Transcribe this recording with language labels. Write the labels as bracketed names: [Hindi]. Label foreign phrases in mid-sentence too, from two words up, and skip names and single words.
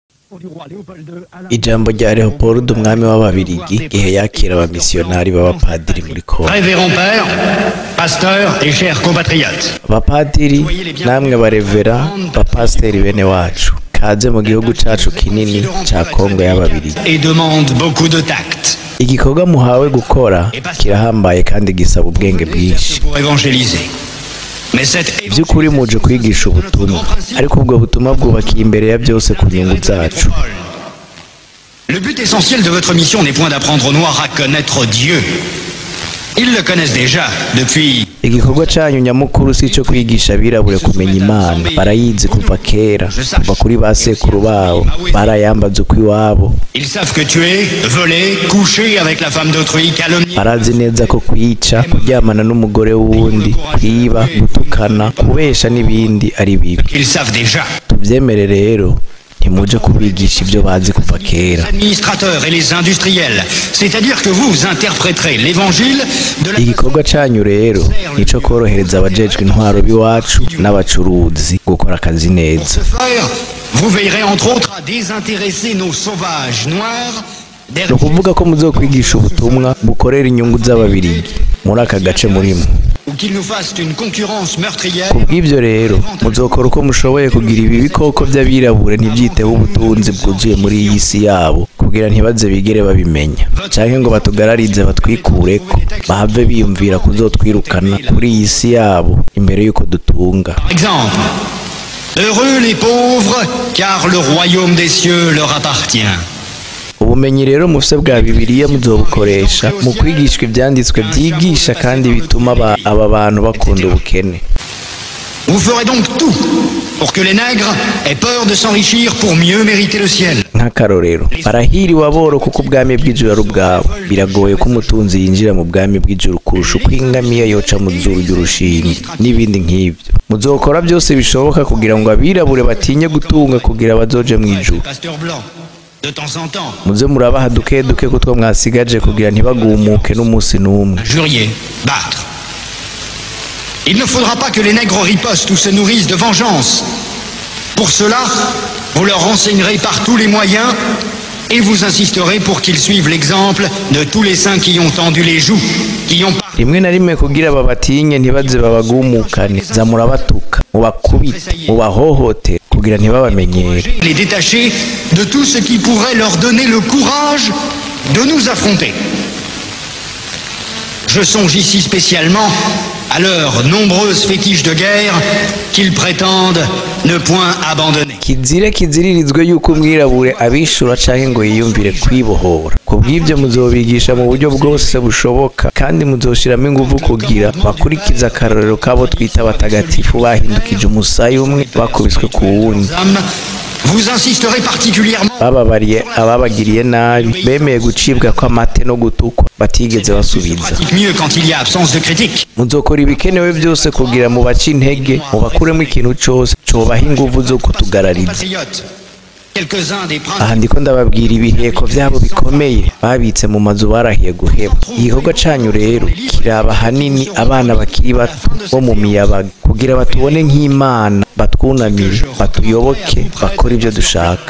[Rundi] Ijambo rya Leopold umwami w'Ababirigi igihe yakira abamisiyonari b'abapadiri muri Kongo. [French] Révérend père, pasteur et chers compatriotes. [Rundi] Abapadiri namwe barevera bapasteri bene wacu kaze mu gihugu cacu kinini ca Kongo y'Ababirigi. [French] Et demande beaucoup de tact. [Rundi] Igikorwa muhawe gukora kirahambaye kandi gisaba ubwenge bwinshi. [French] Pour évangéliser. [Rundi] By'ukuri muje kwigisha ubutumwa ariko ubwo butumwa bwubakiye imbere ya byose ku nyungu zacu. [French] Le but essentiel de votre mission n'est point d'apprendre aux Noirs à connaître Dieu. Ils le connaissent déjà depuis. [Rundi] Igikorwa cyanyu nyamukuru si cyo kwigisha abirabure kumenya Imana, barayizi kuva kera, kuva kuri ba sekuru babo, barayambaza uko iwabo. [French] Ils savent que tuer, voler, coucher avec la femme d'autrui, calomnier. [Rundi] Barazi neza ko kwica, kuryamana n'umugore wundi, kwiba, gutukana, kubesha n'ibindi ari bibi. [French] Ils savent déjà. [Rundi] Tubyemere rero ntimuje kubigisha ibyo bazi kuva kera. [French] Les administrateurs et les industriels, c'est-à-dire que vous interpréterez l'évangile de la. [Rundi] Igikorwa cyanyu rero nico korohereza abajejwe intwaro biwacu n'abacuruzi gukora akazi neza. [French] Vous veillerez entre autres à désintéresser nos sauvages noirs. [Rundi] No kuvuga ko muzokwigisha ubutumwa bukorera inyungu z'Ababirigi muri aka gace murimo. Kubw'ibyo rero muzokora uko mushoboye kugira ibi bikoko by'abirabure ntibyiteho ubutunzi bwuzuye muri iyi si yabo kugira ntibaze bigere babimenya canke ngo batugararize batwikureko bahave biyumvira kuzotwirukana kuri iyi si yabo imbere yuko dutunga. [French] Exemple. Heureux les pauvres car le royaume des cieux leur appartient. [Rundi] Ubumenyi rero mufise bwa Bibiliya muzobukoresha mu kwigishwa ibyanditswe byigisha kandi bituma aba bantu bakunda ubukene. [French] Vous ferez donc tout pour que les nègres aient peur de s'enrichir pour mieux mériter le ciel. [Rundi] Nk'akarorero barahiriwe aboro kuko ubwami bw'ijuru ari ubwabo. Biragoye ko umutunzi yinjira mu bwami bw'ijuru kurusha uko ingamiya yoca mu zuru ry'urushinge n'ibindi nk'ibyo. Muzokora byose bishoboka kugira ngo abirabure batinye gutunga kugira bazoje mu ijuru. Muze murabaha duke duke kutwo mwasigaje kugira ntibagumuke n'umunsi n'umwe. [French] Jurier, battre. Il ne faudra pas que les nègres ripostent ou se nourrissent de vengeance. Pour cela, vous leur renseignerez par tous les moyens et vous insisterez pour qu'ils suivent l'exemple de tous les saints qui ont tendu les joues, qui ont [Rundi] rimwe na rimwe kugira babatinye ntibaze babagumukane za murabatuka mubakubite mubahohote kugira ntibabamenyere. [French] Les détacher de tout ce qui pourrait leur donner le courage de nous affronter. Je songe ici spécialement à leurs nombreuses fétiches de guerre qu'ils prétendent ne point abandonner. [Rundi] Kizire kiziririzwe yuko umwirabure abishura canke ngo yiyumvire kwibohora. Kubw'ibyo muzobigisha mu buryo bwose bushoboka kandi muzoshiramo ingufu kugira bakurikiza akarorero kabo twita abatagatifu bahindukije umusaya umwe bakubiswe ku wundi. [French] Vous insisterez particulièrement. [Rundi] Bababariye ababagiriye nabi bemeye gucibwa kw'amate no gutukwa batigeze basubiza. [French] Mieux quand il y a absence de critique. [Rundi] Muzokora ibikenewe byose kugira mu baca intege mubakuremo ikintu cyose cobaha ingufu zo kutugarariza. Aha ndiko ndababwira ibiheko byabo bikomeye babitse mu mazu barahiye guheba. Igikorwa canyu rero kiraba hanini abana bakiri bato bo mu miyabaga kugira batubone nk'Imana batwunamire batuyoboke bakora ibyo dushaka.